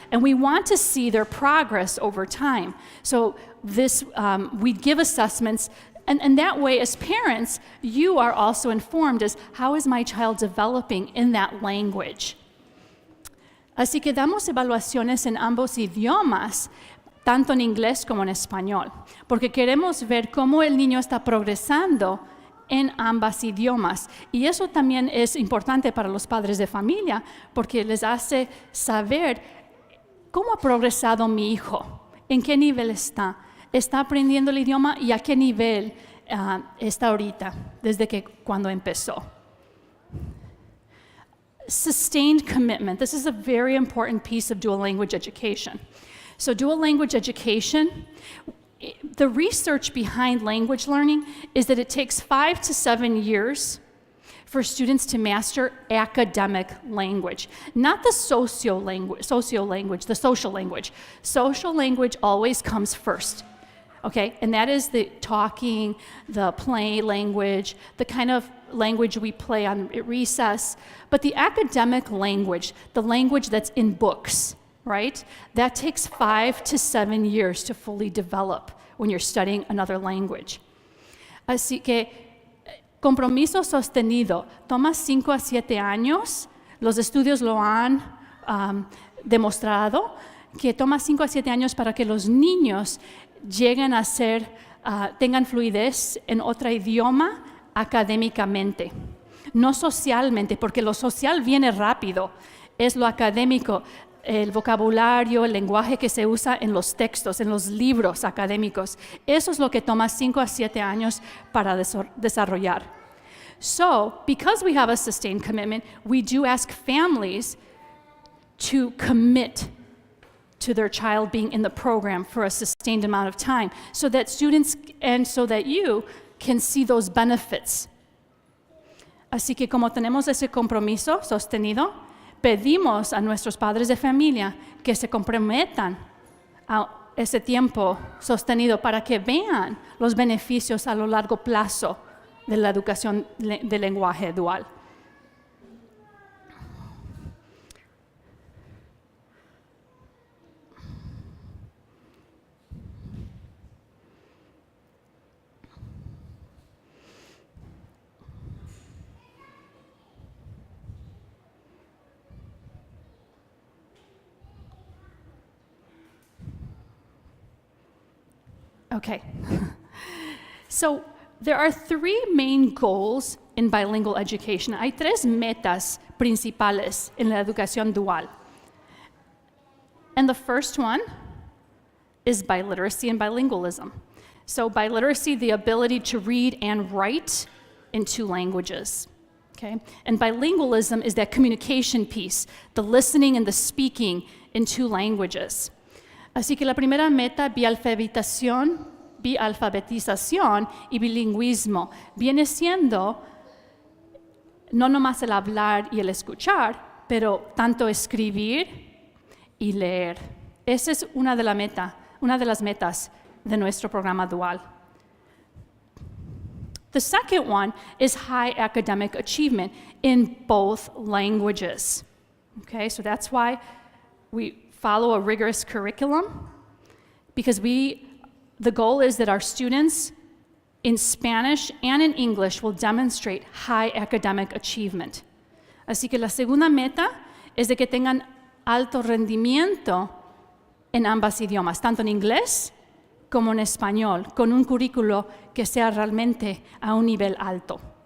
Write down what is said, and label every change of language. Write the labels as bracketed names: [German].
[English] And we want to see their progress over time. So we give assessments, and that way, as parents, you are also informed as how is my child developing in that language. [Spanish] Así que damos evaluaciones en ambos idiomas, tanto en inglés como en español, porque queremos ver cómo el niño está progresando en ambos idiomas. Y eso también es importante para los padres de familia, porque les hace saber cómo ha progresado mi hijo, en qué nivel está aprendiendo el idioma y a qué nivel está ahorita, desde cuando empezó. [English] Sustained commitment. This is a very important piece of dual language education. So dual language education, the research behind language learning is that it takes 5 to 7 years for students to master academic language, not the social language, the social language. Social language always comes first. Okay, and that is the talking, the play language, the kind of language we play on at recess. But the academic language, the language that's in books, right? That takes 5 to 7 years to fully develop when you're studying another language. [Spanish] Así que compromiso sostenido toma 5 a 7 años. Los estudios lo han demostrado que toma 5 a 7 años para que los niños lleguen a ser, tengan fluidez en otro idioma académicamente, no socialmente, porque lo social viene rápido, es lo académico, el vocabulario, el lenguaje que se usa en los textos, en los libros académicos. Eso es lo que toma 5 a 7 años para desarrollar. [English] So, because we have a sustained commitment, we do ask families to commit to their child being in the program for a sustained amount of time, so that students and so that you can see those benefits. [Spanish] Así que como tenemos ese compromiso sostenido, pedimos a nuestros padres de familia que se comprometan a ese tiempo sostenido para que vean los beneficios a lo largo plazo de la educación de lenguaje dual. [English] Okay. So there are three main goals in bilingual education. [Spanish] Hay tres metas principales en la educación dual. [English] And the first one is biliteracy and bilingualism. So biliteracy, the ability to read and write in two languages. Okay? And bilingualism is that communication piece, the listening and the speaking in two languages. [Spanish] Así que la primera meta, bialfabetización y bilingüismo, viene siendo no nomás el hablar y el escuchar, pero tanto escribir y leer. Esa es una de las metas de nuestro programa dual. [English] The second one is high academic achievement in both languages. Okay, so that's why we follow a rigorous curriculum, because the goal is that our students in Spanish and in English will demonstrate high academic achievement. [Spanish] Así que la segunda meta es de que tengan alto rendimiento en ambos idiomas, tanto en inglés como en español, con un currículo que sea realmente a un nivel alto.